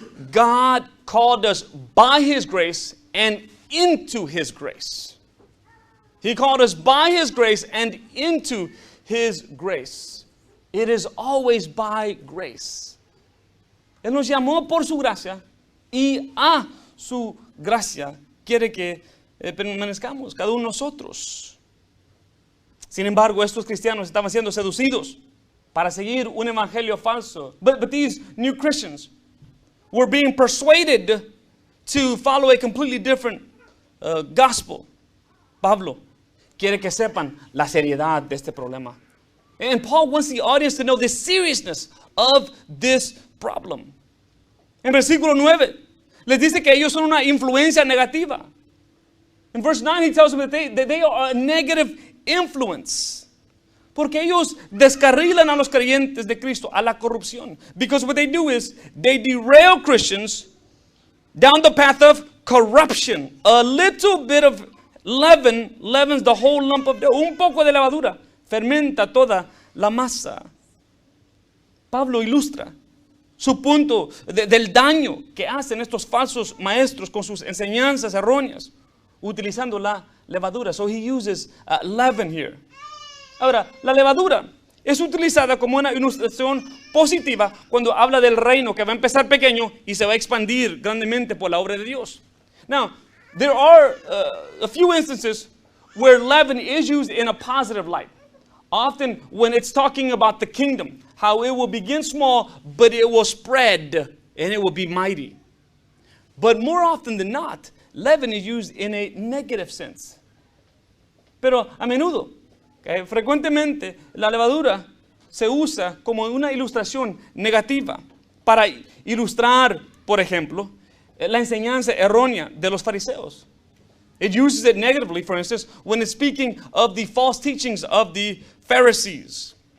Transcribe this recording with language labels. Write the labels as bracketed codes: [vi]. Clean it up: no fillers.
[en] God called us by His grace and into His grace. He called us by His grace and into His grace. It is always by grace. [es] Él nos llamó por su gracia y a su gracia quiere que permanezcamos, cada uno de nosotros. Sin embargo, estos cristianos estaban siendo seducidos para seguir un evangelio falso. [en] But these new Christians were being persuaded to follow a completely different gospel. [es] Pablo quiere que sepan la seriedad de este problema. [en] And Paul wants the audience to know the seriousness of this problem. [es] En versículo 9, les dice que ellos son una influencia negativa. [en] In verse 9, he tells them that they are a negative influence. [es] Porque ellos descarrilan a los creyentes de Cristo a la corrupción. [en] Because what they do is they derail Christians down the path of corruption. A little bit of leaven leavens the whole lump of dough. [es] Un poco de levadura fermenta toda la masa. Pablo ilustra su punto del daño que hacen estos falsos maestros con sus enseñanzas erróneas, utilizando la levadura. [en] So he uses leaven here. [es] Ahora, la levadura es utilizada como una ilustración positiva cuando habla del reino que va a empezar pequeño y se va a expandir grandemente por la obra de Dios. [en] Now, there are a few instances where leaven is used in a positive light. Often when it's talking about the kingdom, how it will begin small, but it will spread and it will be mighty. But more often than not, leaven is used in a negative sense. [es] Pero a menudo, frecuentemente, la levadura se usa como una ilustración negativa para ilustrar, por ejemplo, la enseñanza errónea de los fariseos. [en] It uses it negatively, for instance, when it's speaking of the false teachings of the Pharisees.